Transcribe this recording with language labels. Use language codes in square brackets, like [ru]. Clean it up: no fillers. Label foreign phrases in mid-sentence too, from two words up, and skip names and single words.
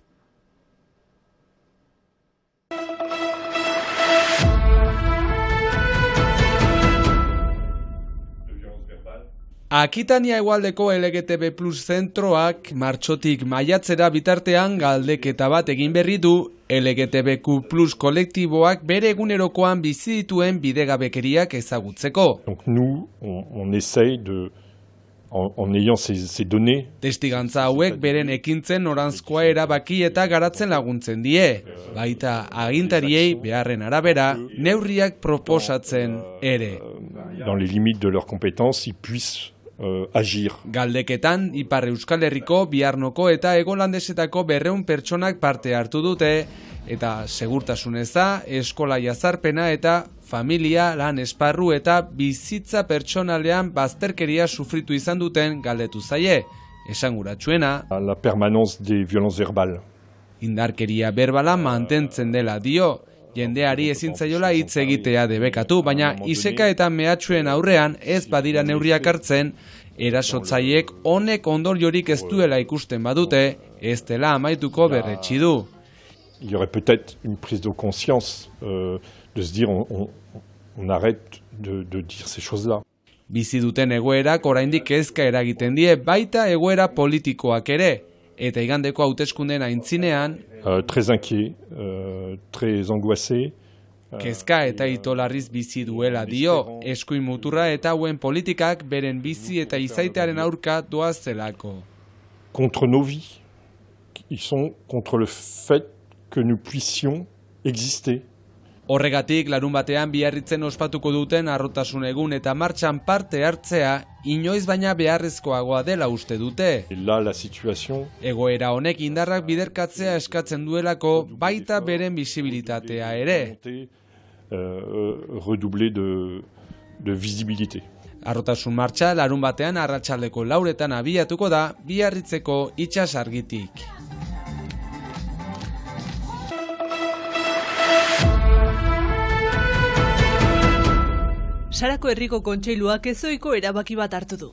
[eu] Akitania hegoaldeko LGTB+ zentroak martxotik maiatzera bitartean galdeketa bat egin berri du LGTBQ+ kolektiboak bere egunerokoan bizi dituen bidegabekeriak ezagutzeko. [fr] Donc nous, on essaye de en ayant ces données. [eu] Testigantza hauek beren ekintzen noranzkoa erabaki eta garatzen laguntzen die. Baita agintariei beharren arabera neurriak proposatzen ere. [fr] Dans les limites de leurs compétences, ils puissent agir. [eu] Galdeketan Ipar Euskal Herriko, Biarnoko eta Egolandesetako 200 pertsonak parte hartu dute eta segurtasun eza, eskola jazarpena eta familia, lan esparru eta bizitza pertsonalean bazterkeria sufritu izan duten galdetu zaie. Esanguratsuena, [fr] La permanence des violences verbales. [eu] Indarkeria berbala mantentzen dela dio. Jendeari ezin zaiola hitz egitea debekatu, baina iseka eta mehatxuen aurrean ez badira neurriak hartzen, erasotzaiek honek ondoriorik ez duela ikusten badute, ez dela amaituko berretsi du. [fr] il y aurait peut-être une prise de conscience de se dire on arrête de dire ces choses-là. [eu] Bizi duten egoerak oraindik kezka eragiten die baita egoera politikoak ere, eta igandeko hauteskundeen aintzinean [fr] Très inquiet, très angoissé. [eu] Kezka eta itolarriz bizi duela dio, eskuin muturra eta hauen politikak beren bizi eta izaitearen aurka doazelako. [fr] Contre nos vies. Ils sont contre le fait que nous puissions exister. [eu] Horregatik, larun batean Biarritzen ospatuko duten harrotasun egun eta martxan parte hartzea, inoiz baina beharrezkoagoa dela uste dute. [fr] Là, la situation... [eu] Egoera honek indarrak biderkatzea eskatzen duelako, baita beren bisibilitatea ere. [fr] Redoubler de visibilité. [eu] Harrotasun martxa larun batean arratsaldeko 4etan abiatuko da Biarritzeko itsasargitik. Sarako herriko kontseiluak ezoiko erabaki bat hartu du.